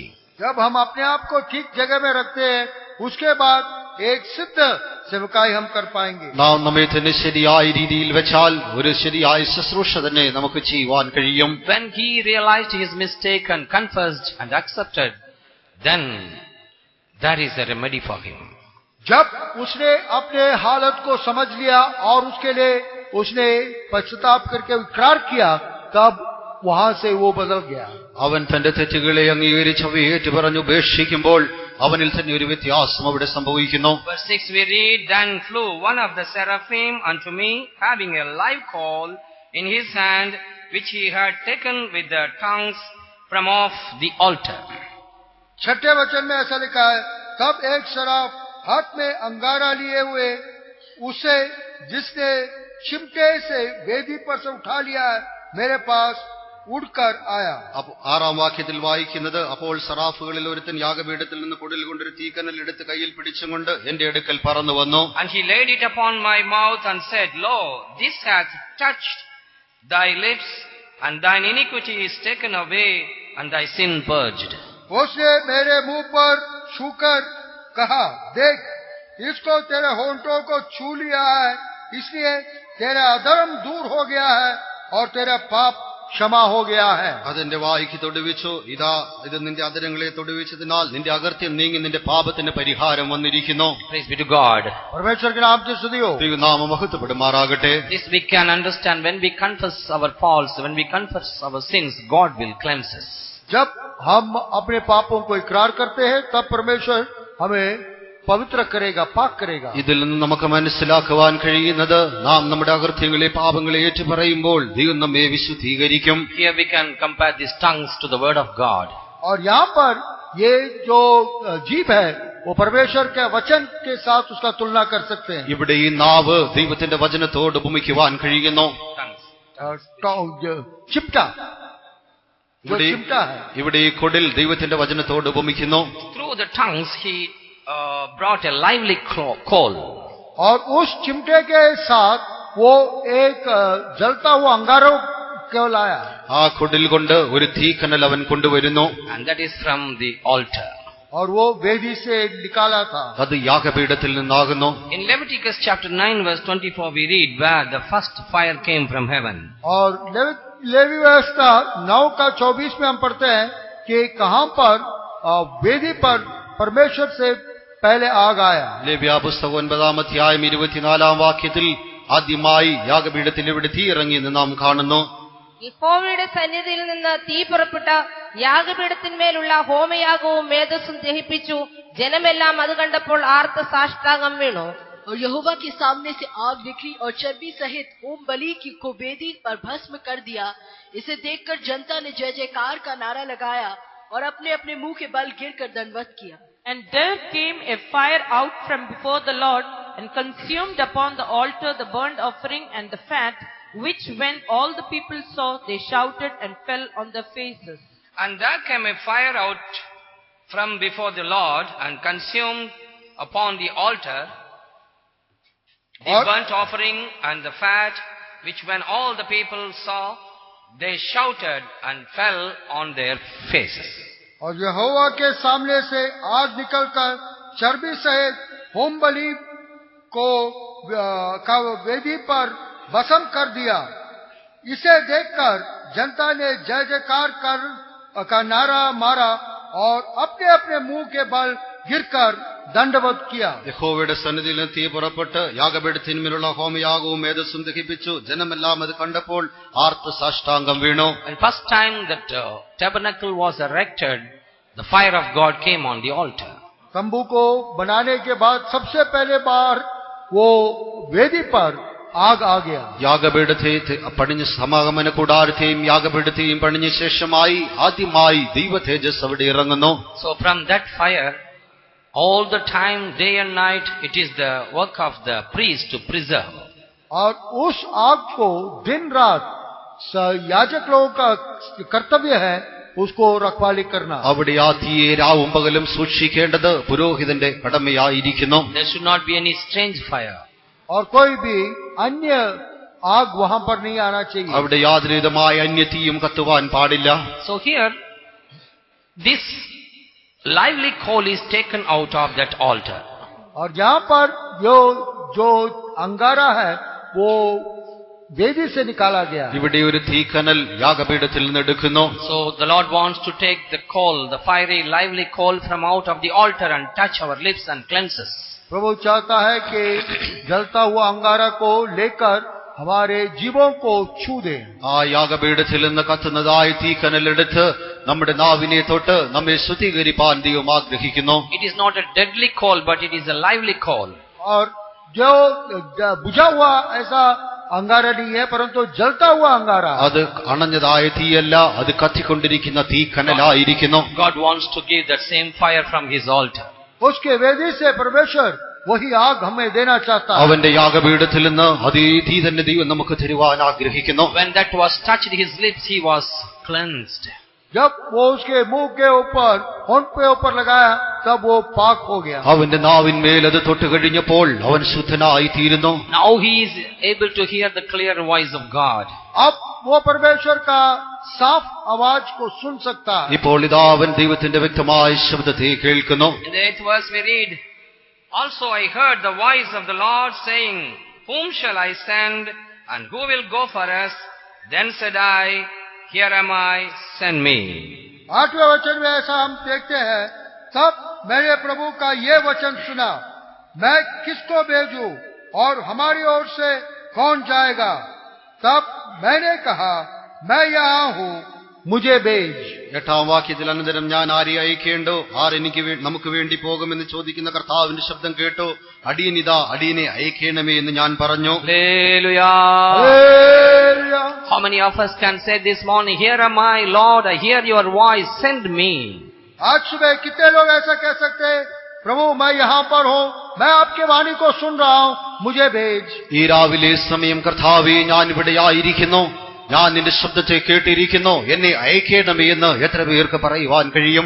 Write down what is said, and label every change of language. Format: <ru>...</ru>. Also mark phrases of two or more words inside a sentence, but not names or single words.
<hi>जब हम अपने आप को ठीक जगह में रखते हैं, उसके बाद एक सिद्ध सेवकाई हम कर पाएंगे।</hi> <ml>നാം നമ്മെ തന്നെ ശരിയായ രീതിയിൽ വെച്ചാൽ ഒരു ശരിയായ ശുശ്രൂഷ തന്നെ നമുക്ക് ചെയ്യുവാൻ കഴിയും.</ml> <en>When he realized his mistake and confessed and accepted, then there is a remedy for him.</en> <hi>जब उसने अपने हालत को समझ लिया और उसके लिए उसने पश्चाताप करके इकरार किया, तब वहां से वो बदल गया।</hi> <ml>അവൻ തന്റെ തെറ്റുകളെ അംഗീകരിച്ച് അവയെ ഏറ്റുപറഞ്ഞ് ഉപേക്ഷിക്കുമ്പോൾ അവനിൽ തന്നെ ഒരു വ്യത്യാസം അവിടെ സംഭവിക്കുന്നു.</ml> <en>Verse 6 we read, Then flew one of the seraphim unto me, having a live coal in his hand, which he had taken with the tongues from off the altar.</en> <hi>छठे वचन में ऐसा लिखा है, तब एक सराफ हाथ में अंगारा लिए हुए उसे जिसने चिमटे से वेदी पर से उठा लिया है मेरे पास उड़कर आया।</hi> <ml>ആറാം വാക്യത്തിൽ വായിക്കുന്നത്, അപ്പോൾ സറാഫുകളിൽ ഒരുത്തൻ യാഗപീഠത്തിൽ നിന്ന് കുടിൽ കൊണ്ടൊരു തീക്കനൽ എടുത്ത് കയ്യിൽ പിടിച്ചും കൊണ്ട് എന്റെ അടുക്കൽ പറന്നു വന്നു.</ml> <en>And he laid it upon my mouth and said, Lo, this hath touched thy lips, and thine iniquity is taken away, and thy sin purged.</en> <hi>उसने मेरे मुंह पर छूकर कहा, देख, इसको तेरे होंठों को छू लिया है, इसलिए तेरा अधर्म दूर हो गया है और तेरा पाप क्षमा हो गया है।</hi> <ml>അതെന്റെ വായ്ക്ക് തൊടുവിച്ചു, ഇതാ ഇത് നിന്റെ അധരങ്ങളെ തൊടുവിച്ചതിനാൽ നിന്റെ അകൃത്യം നീങ്ങി നിന്റെ പാപത്തിന് പരിഹാരം വന്നിരിക്കുന്നു.</ml> <en>Praise be to God.</en> <hi>परमेश्वर के नाम की स्तुति हो।</hi> <ml>ദൈവനാമം മഹത്വപ്പെടുമാറാകട്ടെ.</ml> <en>This we can understand when we confess our faults, when we confess our sins, God will cleanse us.</en> <hi>जब हम अपने पापों को इकरार करते हैं, तब परमेश्वर हमें पवित्र करेगा, पाक करेगा।</hi> <ml>ഇതിൽ നിന്ന് നമുക്ക് മനസ്സിലാക്കുവാൻ കഴിയുന്നത്, നാം നമ്മുടെ അകൃത്യങ്ങളെ പാപങ്ങളെ ഏറ്റുപറയുമ്പോൾ ദൈവം നമ്മെ വിശുദ്ധീകരിക്കും.</ml> <en>Here we can compare these tongues to the word of God.</en> <hi>और यहाँ पर ये जो जीभ है वो परमेश्वर के वचन के साथ उसका तुलना कर सकते हैं।</hi> <ml>ഇവിടെ ഈ നാവ് ദൈവത്തിന്റെ വചനത്തോട് ഉപമിക്കുവാൻ കഴിയുന്നു.</ml> <en>Tongues.</en> <hi>चिमटा जो चिमटा है।</hi> <ml>ഇവിടെ ഈ കൊടിൽ ദൈവത്തിന്റെ വചനത്തോട് ഉപമിക്കുന്നു.</ml> <en>Through the tongues he brought a lively coal.</en> <hi>और उस चिमटे के साथ वो एक जलता हुआ अंगारों को लाया.</hi> <ml>ആ കൊടിൽ കൊണ്ട് ഒരു തീക്കനൽ അവൻ കൊണ്ടുവരുന്നു.</ml> <en>And that is from the altar.</en> <hi>और वो वेदी से निकाला था.</hi> <ml>അത് യാഗപീഠത്തിൽ നിന്നാകുന്നു.</ml> <en>In Leviticus chapter 9 verse 24 we read where the first fire came from heaven.</en> <hi>और लेवी व्यवस्था 9 का 24 में हम पढ़ते हैं कि कहां पर वेदी पर परमेश्वर से पहले आग आया.</hi> <ml>ലേവ്യ പുസ്തകം 9-ാം അധ്യായം 24-ാം വാക്യത്തിൽ ആദ്യമായി യാഗപീഠത്തിൽ ഇവിടെ തീ ഇറങ്ങിയെന്ന് നാം കാണുന്നു. യഹോവയുടെ സന്നിധിയിൽ നിന്ന് തീ പുറപ്പെട്ട യാഗപീഠത്തിന്മേലുള്ള ഹോമയാഗവും മേധസ്സും ദഹിപ്പിച്ചു. ജനമെല്ലാം അത് കണ്ടപ്പോൾ ആർത്ത് സാഷ്ടാംഗം വീണു.</ml> <hi>और यहोवा के सामने से आग निकली और चर्बी सहित होम बलि को वेदी पर भस्म कर दिया. इसे देखकर जनता ने जय जयकार का नारा लगाया और अपने अपने मुंह के बल गिरकर दंडवत किया.</hi> <en>And there came a fire out from before the Lord and consumed upon the altar the burnt offering and the fat, which when all the people saw, they shouted and fell on their faces. And there came a fire out from before the Lord and consumed upon the altar the burnt offering and the fat, which when all the people saw, they shouted and fell on their faces.</en> <hi>और यहोवा के सामने से आग निकलकर चर्बी सहित होम बलि को वेदी पर भस्म कर दिया. इसे देखकर जनता ने जय जयकार का नारा मारा और अपने अपने मुंह के बल गिरकर दंडवत किया.</hi> <ml>യഹോവയുടെ സന്നിധിയിൽ നിന്ന് തീ പുറപ്പെട്ട് യാഗപീഠത്തിന്മേലുള്ള ഹോമയാഗവും മേധസ്സും ദഹിപ്പിച്ചു. ജനമെല്ലാം അത് കണ്ടപ്പോൾ ആർത്ത് സാഷ്ടാംഗം വീണു.</ml> <en>And first time that tabernacle was erected, the fire of God came on the altar.</en> <hi>तंबू को बनाने के बाद सबसे पहले बार वो वेदी पर आग आ गया.</hi> <ml>യാഗപീഠത്തെ പണിഞ്ഞ സമാഗമന കൂടാരത്തെയും യാഗപീഠത്തെയും പണിഞ്ഞ ശേഷമായി ആദ്യമായി ദൈവ തേജസ് അവിടെ ഇറങ്ങുന്നു.</ml> <en>So from that fire, all the time, day and night, it is the work of the priest to preserve.</en> <hi>और उस आग को दिन रात याजक लोगों का कर्तव्य है उसको रखवाली करना.</hi> <ml>അവിടെ ആ തീയെ രാവും പകലും സൂക്ഷിക്കേണ്ടത് പുരോഹിതന്റെ കടമയായിരിക്കുന്നു.</ml> <en>There should not be any strange fire.</en> <hi>और कोई भी अन्य आग वहां पर नहीं आना चाहिए.</hi> <ml>അവിടെ യാതൊരു വിധമായ അന്യതീയും കത്തുവാൻ പാടില്ല.</ml> <en>So here, this lively coal is taken out of that altar.</en> <hi>और यहाँ पर जो अंगारा है वो वेदी से निकाला गया.</hi> <ml>ഇവിടെ ഒരു തീക്കനൽ യാഗപീഠത്തിൽ നിന്ന് എടുക്കുന്നു.</ml> <en>So the Lord wants to take the coal, the fiery, lively coal from out of the altar and touch our lips and cleanse us.</en> <hi>प्रभु चाहता है कि जलता हुआ अंगारा को लेकर हमारे जीवों को छू दे.</hi> <ml>ആ യാഗപീഠത്തിൽ നിന്ന് കത്തുന്നതായ തീക്കനലെടുത്ത് നമ്മുടെ നാവിനെ തൊട്ട് നമ്മെ ശുദ്ധീകരിപ്പാൻ ദൈവം ആഗ്രഹിക്കുന്നു.</ml> <en>It is not a deadly coal, but it is a lively coal.</en> <hi>और जो बुझा हुआ ऐसा अंगारा नहीं है, परंतु जलता हुआ अंगारा.</hi> <ml>അത് അണഞ്ഞതായ തീയല്ല, അത് കത്തിക്കൊണ്ടിരിക്കുന്ന തീക്കനലായിരിക്കുന്നു.</ml> <en>God wants to give that same fire from His altar.</en> <hi>उसके वेदी से परमेश्वर वही आग हमें देना चाहता है.</hi> <ml>അവന്റെ യാഗപീഠത്തിൽ നിന്ന് അതേ തീ തന്നെ ദൈവം നമുക്ക് തരുവാൻ ആഗ്രഹിക്കുന്നു.</ml> <en>When that was touched his lips, he was cleansed.</en> <hi>जब वो उसके मुंह के ऊपर होंठ पे ऊपर लगाया तब वो पाक हो गया.</hi> <ml>അവന്റെ നാവിന്മേൽ അത് തൊട്ട് കഴിഞ്ഞപ്പോൾ അവൻ ശുദ്ധനായി തീരുന്നു.</ml> <en>Now he is able to hear the clear voice of God.</en> <hi>अब वो परमेश्वर का साफ आवाज को सुन सकता है.</hi> <ml>ഇപ്പോൾ ഇതാ അവൻ ദൈവത്തിന്റെ വ്യക്തമായ ശബ്ദത്തെ കേൾക്കുന്നു.</ml> <en>In the 8th verse we read, Also I heard the voice of the Lord saying, Whom shall I send, and who will go for us? Then said I, Here am I, send me.</en> <hi>8वें वचन में ऐसा हम देखते हैं, तब मैंने प्रभु का ये वचन सुना, मैं किसको भेजूं और हमारी ओर से कौन जाएगा? तब मैंने कहा, मैं यहाँ हूँ, मुझे भेज.</hi> <ml>8-ാം വാക്യത്തിൽ അനന്തരം ഞാൻ ആരെ അയക്കേണ്ടോ, ആരെനിക്ക് നമുക്ക് വേണ്ടി പോകുമെന്ന് ചോദിക്കുന്ന കർത്താവിന്റെ ശബ്ദം കേട്ടു. അടിയനിതാ, അടിയനെ അയക്കണമേ എന്ന് ഞാൻ പറഞ്ഞു.</ml> <en>Hallelujah. How many of us can say this morning, Here am I, Lord, I hear your voice, send me.</en> <hi>आज सुबह कितने लोग ऐसा कह सकते हैं, प्रभु मैं यहाँ पर हूँ, मैं आपके वाणी को सुन रहा हूँ, मुझे भेज.</hi> <ml>ഈ രാവിലെ സമയം കർത്താവേ, ഞാൻ ഇവിടെയായിരിക്കുന്നു, ഞാൻ നിന്റെ ശബ്ദത്തെ കേട്ടിരിക്കുന്നു, എന്നെ അയക്കേണമേ എന്ന് എത്ര പേർക്ക് പറയുവാൻ കഴിയും?</ml>